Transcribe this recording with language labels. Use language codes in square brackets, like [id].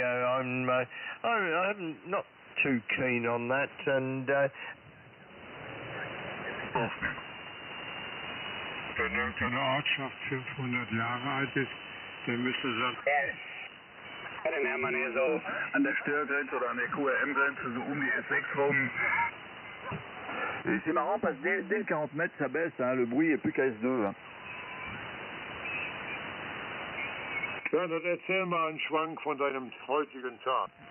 [en] I'm not too keen on that, and [de] Wenn irgendeine Ortschaft 500 Jahre alt ist, dann müsste das... Wenn Hermann hier so an der Störgrenze oder an der QRM-Grenze so um die S6 rum. [fr] C'est marrant parce que dès le 40 mètres ça baisse, hein, le bruit est plus qu'à S2. Hein. [de] Bernhard, erzähl mal einen Schwank von deinem heutigen Tag.